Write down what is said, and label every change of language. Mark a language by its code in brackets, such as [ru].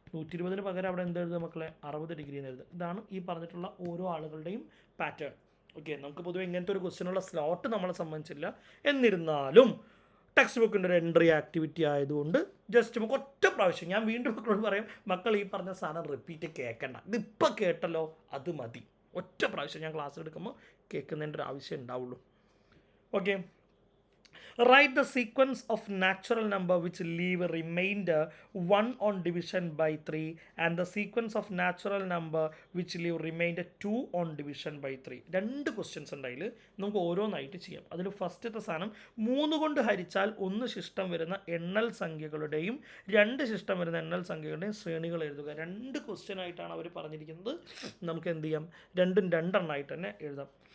[ml] 120 പകരം അവിടെ എന്ത് എഴുതുക മക്കളെ, 60 ഡിഗ്രി എന്ന് എഴുതുക. ഇതാണ് ഈ പറഞ്ഞിട്ടുള്ള ഓരോ ആളുകളുടെയും പാറ്റേൺ. ഓക്കെ, നമുക്ക് പൊതുവെ ഇങ്ങനത്തെ ഒരു ക്വസ്റ്റ്യനുള്ള സ്ലോട്ട് നമ്മളെ സംബന്ധിച്ചില്ല. എന്നിരുന്നാലും ടെക്സ്റ്റ് ബുക്കിൻ്റെ ഒരു എൻട്രി ആക്ടിവിറ്റി ആയതുകൊണ്ട് ജസ്റ്റ് നമുക്ക് ഒറ്റ പ്രാവശ്യം, ഞാൻ വീണ്ടും മക്കളോട് പറയും, മക്കൾ ഈ പറഞ്ഞ സാധനം റിപ്പീറ്റ് കേൾക്കണ്ട, ഇതിപ്പോൾ കേട്ടല്ലോ അത് മതി, ഒറ്റ പ്രാവശ്യം ഞാൻ ക്ലാസ് എടുക്കുമ്പോൾ കേൾക്കുന്നതിൻ്റെ ഒരു ആവശ്യം ഉണ്ടാവുള്ളൂ. [en] Okay, write the sequence of natural number which leave a remainder 1 on division by 3 and the sequence of natural number which leave remainder 2 on division by 3. [ml] രണ്ട് ക്വസ്റ്റ്യൻസ് ഉണ്ടായിൽ നമുക്ക് ഓരോന്നായിട്ട് ചെയ്യാം. അതിൽ ഫസ്റ്റത്തെ സാധനം 3 കൊണ്ട് ഹരിച്ചാൽ 1 ശിഷ്ടം വരുന്ന എണ്ണൽ സംഖ്യകളുടെയും 2 ശിഷ്ടം വരുന്ന എണ്ണൽ സംഖ്യകളുടെയും ശ്രേണികൾ എഴുതുക. രണ്ട് ക്വസ്റ്റ്യൻ ആയിട്ടാണ് അവർ പറഞ്ഞിരിക്കുന്നത്. നമുക്ക് എന്ത് ചെയ്യാം, രണ്ടും രണ്ടെണ്ണമായിട്ട് തന്നെ എഴുതാം.